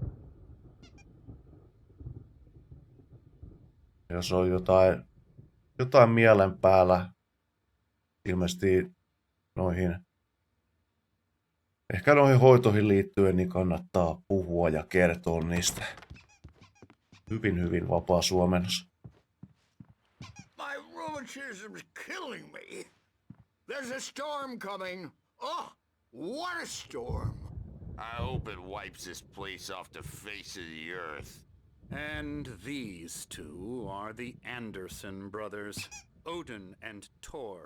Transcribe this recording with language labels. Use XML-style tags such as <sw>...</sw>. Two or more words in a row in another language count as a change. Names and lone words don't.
<fi>Jos on jotain mielen päällä, ilmeisesti ehkä noihin hoitoihin liittyen, niin kannattaa puhua ja kertoa niistä. Hyvin vapaa suomennus.</fi> <en>My rheumatism's killing me. There's a storm coming. Oh, what a storm. I hope it wipes this place off the face of the earth. And these two are the Anderson brothers, Odin and Thor.</en>